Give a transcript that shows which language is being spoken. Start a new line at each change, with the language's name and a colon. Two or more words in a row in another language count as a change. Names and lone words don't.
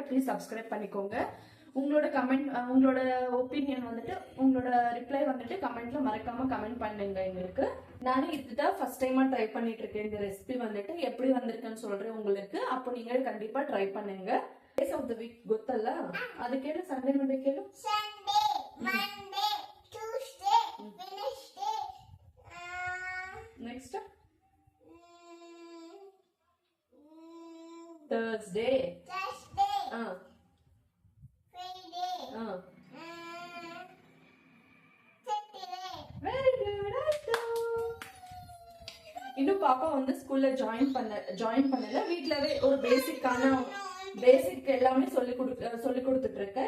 English: please subscribe
Tamil: பண்ணிக்கோங்க. உங்களோட கமெண்ட், உங்களோட ஒப்பீனியன் வந்துட்டு, உங்களோட ரிப்ளை வந்துட்டு கமெண்ட்ல மறக்காம கமெண்ட் பண்ணுங்க எங்களுக்கு. நானும் இதுதான்
English: first time
Tamil: ட்ரை பண்ணிட்டு இருக்கேன். இந்த ரெசிபி வந்துட்டு எப்படி வந்திருக்குன்னு சொல்றேன் உங்களுக்கு. அப்போ நீங்க கண்டிப்பா ட்ரை பண்ணுங்க.
English: days of the week
Kannada: ಗೊತ್ತಲ್ಲ, ಅದಕ್ಕೆ ಸಂಡೇ ಮಂಡೇ ಕೇಳು.
English: Sunday, Monday, Tuesday, Wednesday, next Thursday,
Tamil: இன்னும் பாப்பா வந்து ஸ்கூல்ல ஜாயின் பண்ணல. வீட்லவே ஒரு பேசிக் எல்லாமே சொல்லி கொடுத்துட்டு இருக்கேன்.